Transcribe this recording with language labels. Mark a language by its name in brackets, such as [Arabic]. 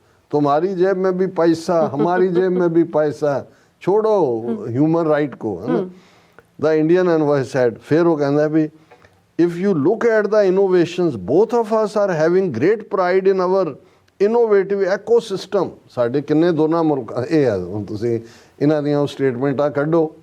[Hindi] तुम्हारी जेब में भी पैसा, हमारी जेब में भी पैसा, छोड़ो ह्यूमन राइट को, है ना। [English] The Indian envoy said, [Hindi] फिर वो कहता है भी [English] if you look at the innovations, both of us are having great pride in our innovative ecosystem. [Punjabi] ਸਾਡੇ ਕਿੰਨੇ ਦੋਨਾਂ ਮੁਲਕਾਂ ਇਹ ਆ, ਹੁਣ ਤੁਸੀਂ ਇਹਨਾਂ ਦੀਆਂ ਸਟੇਟਮੈਂਟਾਂ ਕੱਢੋ।